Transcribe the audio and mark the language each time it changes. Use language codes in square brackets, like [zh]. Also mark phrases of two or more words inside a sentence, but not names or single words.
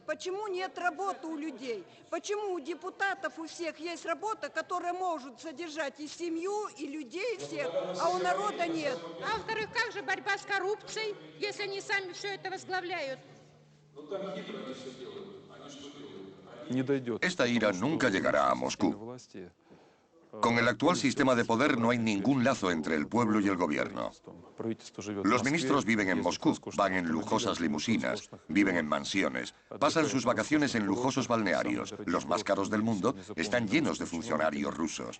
[ru] Почему нет работы у людей? Почему у депутатов у всех есть работа, которая может содержать и семью, и людей всех, а у народа нет? А во-вторых, как же борьба с коррупцией, если они сами все это возглавляют? Ну там хитро они все делают. Они что делают? Не дойдет. [es] Esta ira nunca llegará a Moscú. Con el actual sistema de poder no hay ningún lazo entre el pueblo y el gobierno. Los ministros viven en Moscú, van en lujosas limusinas, viven en mansiones, pasan sus vacaciones en lujosos balnearios. Los más caros del mundo están llenos de funcionarios rusos.